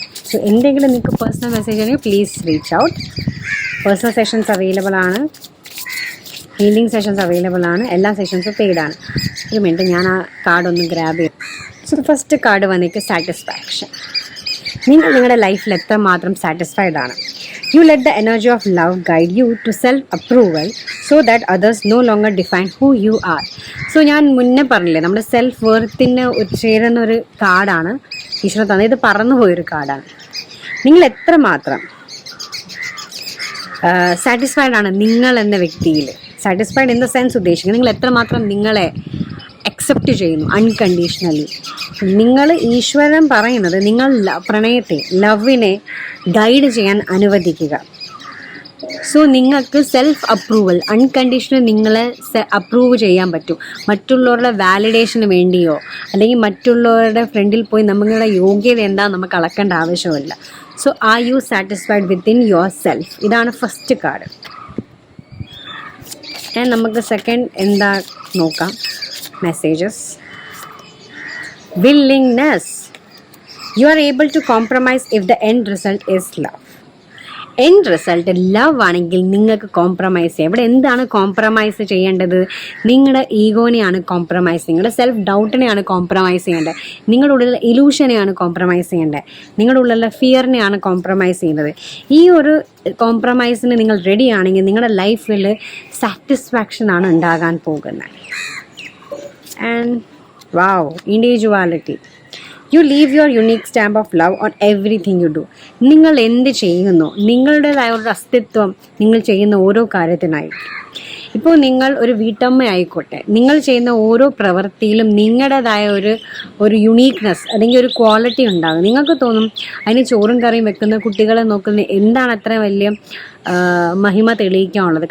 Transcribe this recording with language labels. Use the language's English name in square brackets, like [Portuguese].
[Malayalam] So എന്തെങ്കിലും നിങ്ങൾക്ക് personal message ആണെങ്കിൽ please reach out. Personal sessions available ആണ്, ഹീലിംഗ് സെഷൻസ് അവൈലബിൾ ആണ്, എല്ലാ സെഷൻസും പെയ്ഡാണ്. ഒരു മിനിറ്റ് ഞാൻ ആ കാർഡൊന്ന് ഗ്രാബ് ചെയ്യും. സോ ഫസ്റ്റ് കാർഡ് വന്നിട്ട് സാറ്റിസ്ഫാക്ഷൻ. നിങ്ങൾ നിങ്ങളുടെ ലൈഫിൽ എത്രമാത്രം സാറ്റിസ്ഫൈഡ് ആണ്. [English] You let the energy of love guide you to self-approval so that others no longer define who you are. [Malayalam] So ഞാൻ മുന്നേ പറഞ്ഞില്ലേ നമ്മുടെ സെൽഫ് വെർത്തിന് ചേരുന്ന ഒരു കാർഡാണ് ഈശ്വര തന്നെ. ഇത് പറന്നു പോയൊരു കാർഡാണ്. നിങ്ങൾ എത്രമാത്രം സാറ്റിസ്ഫൈഡ് ആണ് നിങ്ങൾ എന്ന വ്യക്തിയിൽ. സാറ്റിസ്ഫൈഡ് ഇൻ ദ സെൻസ് ഉദ്ദേശിക്കുന്നത് നിങ്ങൾ എത്രമാത്രം നിങ്ങളെ അക്സെപ്റ്റ് ചെയ്യുന്നു അൺകണ്ടീഷണലി. നിങ്ങൾ ഈശ്വരൻ പറയുന്നത് നിങ്ങൾ പ്രണയത്തെ ലവിനെ ഗൈഡ് ചെയ്യാൻ അനുവദിക്കുക. സോ നിങ്ങൾക്ക് സെൽഫ് അപ്രൂവൽ അൺകണ്ടീഷണൽ നിങ്ങളെ അപ്രൂവ് ചെയ്യാൻ പറ്റും. മറ്റുള്ളവരുടെ വാലിഡേഷന് വേണ്ടിയോ അല്ലെങ്കിൽ മറ്റുള്ളവരുടെ ഫ്രണ്ടിൽ പോയി നമ്മളുടെ യോഗ്യത എന്താണെന്ന് നമുക്ക് അളക്കേണ്ട ആവശ്യമില്ല. [English] So are you satisfied within yourself? [Malayalam] ഇതാണ് ഫസ്റ്റ് കാർഡ്. നമുക്ക് സെക്കൻഡ് എന്താ നോക്കാം. Messages. Willingness. [English] You are able to compromise if the end result is love. [Malayalam] End result love ആണെങ്കിൽ നിങ്ങൾക്ക് കോംപ്രമൈസ് ചെയ്യാം. ഇവിടെ എന്താണ് കോംപ്രമൈസ് ചെയ്യേണ്ടത്? നിങ്ങളുടെ ഈഗോനെയാണ് കോംപ്രമൈസ്, നിങ്ങളുടെ സെൽഫ് ഡൗട്ടിനെയാണ് കോംപ്രമൈസ് ചെയ്യേണ്ടത്, നിങ്ങളുടെ ഉള്ളിലെ ഇലൂഷനെയാണ് കോംപ്രമൈസ് ചെയ്യേണ്ടത്, നിങ്ങളുടെ ഉള്ളിലെ ഫിയറിനെയാണ് കോംപ്രമൈസ് ചെയ്യുന്നത്. ഈ ഒരു കോംപ്രമൈസിന് നിങ്ങൾ റെഡി ആണെങ്കിൽ നിങ്ങളുടെ ലൈഫിൽ സാറ്റിസ്ഫാക്ഷനാണ് ഉണ്ടാകാൻ പോകുന്നത്. [English] And wow, individuality. You leave your unique stamp of love on everything you do. [Malayalam] നിങ്ങൾ എന്ത് ചെയ്യുന്നു നിങ്ങളുടേതായ ഒരു അസ്തിത്വം നിങ്ങൾ ചെയ്യുന്ന ഓരോ കാര്യത്തിനായി. ഇപ്പോൾ നിങ്ങൾ ഒരു വീട്ടമ്മ ആയിക്കോട്ടെ, നിങ്ങൾ ചെയ്യുന്ന ഓരോ പ്രവൃത്തിയിലും നിങ്ങളുടേതായ ഒരു യുണീക്നെസ് അല്ലെങ്കിൽ ഒരു ക്വാളിറ്റി ഉണ്ടാകും. നിങ്ങൾക്ക് തോന്നും അതിന് ചോറും കറിയും വെക്കുന്ന കുട്ടികളെ നോക്കുന്ന എന്താണ് അത്ര വലിയ മഹിമ തെളിയിക്കാനുള്ളത്.